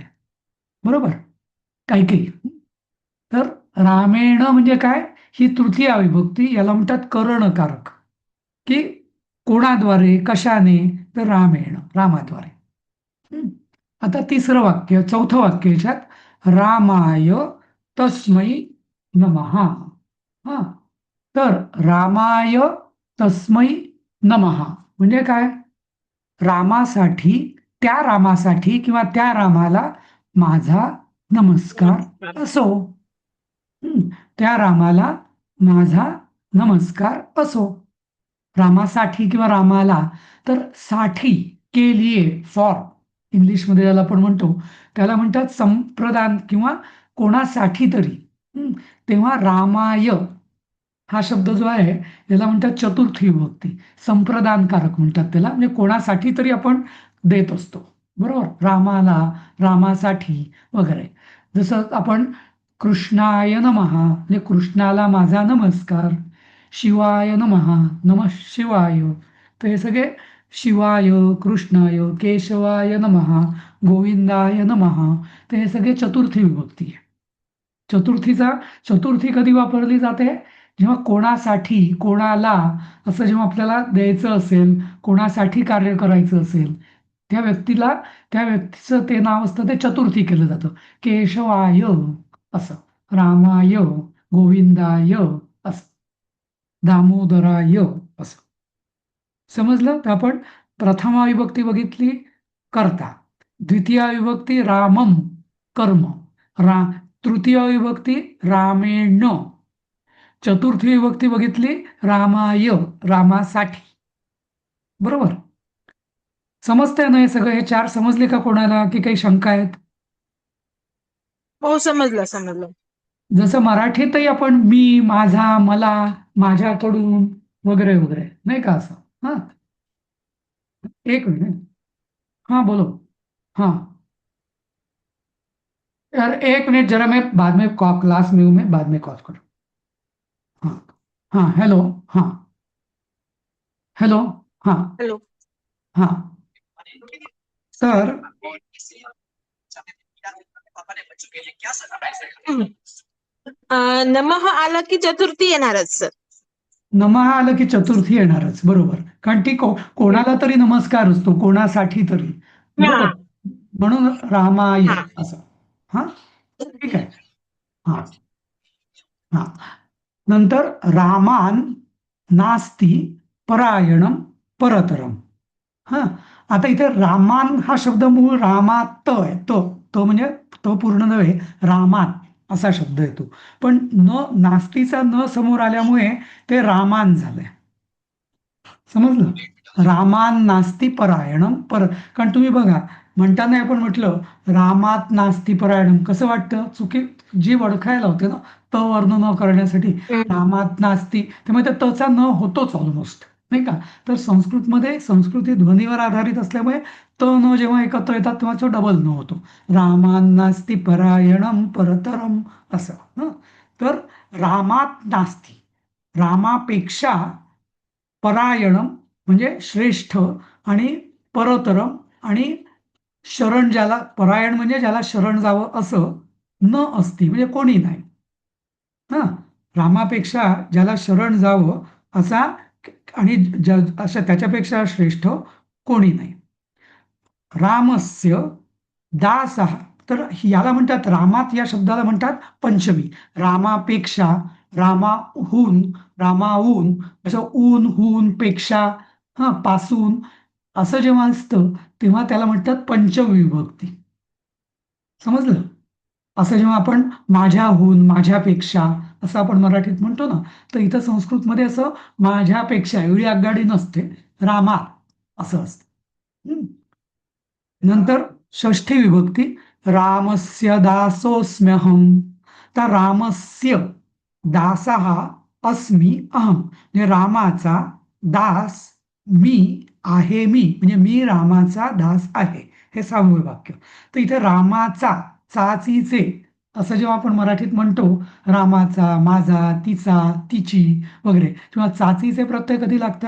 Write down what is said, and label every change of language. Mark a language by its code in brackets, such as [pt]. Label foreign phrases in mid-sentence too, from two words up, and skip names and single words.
[mr] बरोबर. काही. तर रामेण म्हणजे काय? ही तृतीया विभक्ती, याला म्हणतात करणकारक. की कोणाद्वारे, कशाने? तर रामेण, रामाद्वारे. आता चौथं वाक्य याच्यात, [sa] रामाय तस्मै नमः. [mr] तर [sa] रामाय तस्मै नमः [mr] म्हणजे काय? रामासाठी, त्या रामासाठी किंवा त्या रामाला माझा नमस्कार असो. त्या रामाला माझा नमस्कार असो. रामासाठी किंवा रामाला. तर साठी, [hi] के लिए, फॉर, [mr] इंग्लिशमध्ये ज्याला आपण म्हणतो त्याला म्हणतात संप्रदान किंवा कोणासाठी तरी. तेव्हा रामाय हा शब्द जो आहे याला म्हणतात चतुर्थी विभक्ती, संप्रदानकारक म्हणतात त्याला, म्हणजे कोणासाठी तरी आपण देत असतो. बरोबर. रामाला, रामासाठी वगैरे. जसं आपण [sa] कृष्णाय नमः [mr] म्हणजे कृष्णाला माझा नमस्कार, [sa] शिवाय नमः, नमः शिवाय. [mr] तर हे सगळे शिवाय, कृष्णाय, [sa] केशवाय नमः, गोविंदाय नमः, [mr] तर हे सगळे चतुर्थी विभक्ती आहे. चतुर्थी कधी वापरली जाते? जेव्हा कोणासाठी, कोणाला असं जेव्हा आपल्याला द्यायचं असेल, कोणासाठी कार्य करायचं असेल, त्या व्यक्तीचं ते नाव असतं, ते चतुर्थी केलं जातं. केशवाय असं, रामाय, गोविंदाय असं, दामोदराय असं. समजलं? तर आपण प्रथमा विभक्ती बघितली कर्ता, द्वितीया विभक्ती रामम कर्म, तृतीय विभक्ती रामेण, चतुर्थी विभक्ती बघितली रामाय, रामासाठी. बरोबर. समजतंय ना हे सगळं? हे 4 समजले का कोणाला, की काही शंका आहेत? हो, समजलं. जसं मराठीतही आपण मी, माझा, मला, माझ्याकडून वगैरे वगैरे, नाही का असं? एक मिनिट. [hi] बोलो. यार एक मिनट जरा, मैं बाद में क्लास में हूँ, मैं बाद में कॉल करूँ. [en] हेलो. हेलो. हॅलो. [mr] तर नमः आलं की चतुर्थी येणारच सर. नमः आलं की चतुर्थी येणारच, बरोबर. कारण ती कोणाला तरी नमस्कार असतो, कोणासाठी तरी, बरोबर. म्हणून रामाय हा. असं. हा, ठीक आहे. हा हा. [sa] नंतर रामान नास्ति परायणम परतरम. [mr] हा, आता इथे रामान हा शब्द मूळ रामात आहे. तो म्हणजे तो पूर्ण नव्हे, रामात असा शब्द येतो. पण नास्तीचा न समोर आल्यामुळे ते रामान झालंय. समजलं? [sa] रामान नास्ति परायणम [mr] कारण तुम्ही बघा, म्हणताना आपण म्हटलं [sa] रामात नास्ति परायणम, [mr] कसं वाटतं? चुकी जी वळखायला होते ना, त वर्ण न करण्यासाठी [sa] रामात नास्ति, [mr] त्यामुळे त्या तचा न होतोच ऑलमोस्ट, नाही का? तर संस्कृतमध्ये संस्कृती ध्वनीवर आधारित असल्यामुळे त न जेव्हा एकत्र येतात तेव्हा तो डबल न होतो. [sa] रामान नास्ति परायणम परतरम असं. [mr] हं, तर [sa] रामात नास्ति, [mr] रामापेक्षा परायणम म्हणजे श्रेष्ठ, आणि परतरम आणि शरण ज्याला, परायण म्हणजे ज्याला शरण जावं असं, न असती म्हणजे कोणी नाही. हा, रामापेक्षा ज्याला शरण जावं असा आणि अशा त्याच्यापेक्षा श्रेष्ठ कोणी नाही. [sa] रामस्य दासः, [mr] तर याला म्हणतात, रामात या शब्दाला म्हणतात पंचमी. रामापेक्षा, रामाहून, रामाहून, असं ऊन, हून, पेक्षा, हा, पासून असं जेव्हा असतं तेव्हा त्याला म्हणतात पंचमी विभक्ती. समजलं? असं जेव्हा आपण माझ्याहून, माझ्यापेक्षा असं आपण मराठीत म्हणतो ना, तर इथं संस्कृतमध्ये असं माझ्यापेक्षा एवढी आगगाडी नसते, रामा असं असतं. नंतर षष्ठी विभक्ती, रामस्य दासोऽस्म्यहम. [sa] तर रामस्य दासः अस्मि अहम, [mr] म्हणजे रामाचा दास मी आहे, मी म्हणजे मी रामाचा दास आहे, हे 6वे वाक्य. तर इथे रामाचा, चाचीचे असं जेव्हा आपण मराठीत म्हणतो, रामाचा, माझा, तिचा, तिची वगैरे, किंवा चाचीचे प्रत्यय कधी लागतात?